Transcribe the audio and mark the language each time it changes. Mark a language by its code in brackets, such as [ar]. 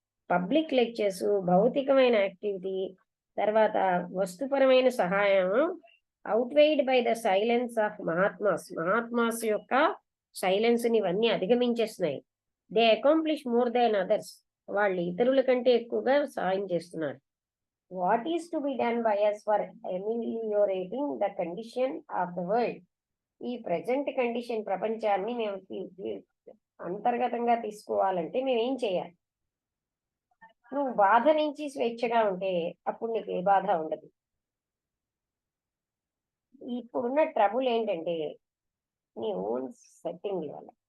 [te] Public lectures, భౌతికమైన activity, తర్వాత వస్తుపరమైన సహాయం [en] outweighed by the silence of mahatmas [te] యొక్క సైలెన్స్ ని ఇవన్నీ అధిగమించేస్తున్నాయి. [en] They accomplish more than others. [te] వాళ్ళు ఇతరుల కంటే ఎక్కువగా సహాయం చేస్తున్నారు. [en] what is to be done by us for ameliorating the condition of the world? [te] ఈ ప్రజెంట్ కండిషన్ ప్రపంచాన్ని మేము అంతర్గతంగా తీసుకోవాలంటే మేము ఏం చేయాలి? నువ్వు బాధ నుంచి స్వేచ్ఛగా ఉంటే అప్పుడు నీకు ఏ బాధ ఉండదు. ఇప్పుడున్న ట్రబుల్ ఏంటంటే నీ ఓన్ సెట్టింగ్ వల్ల.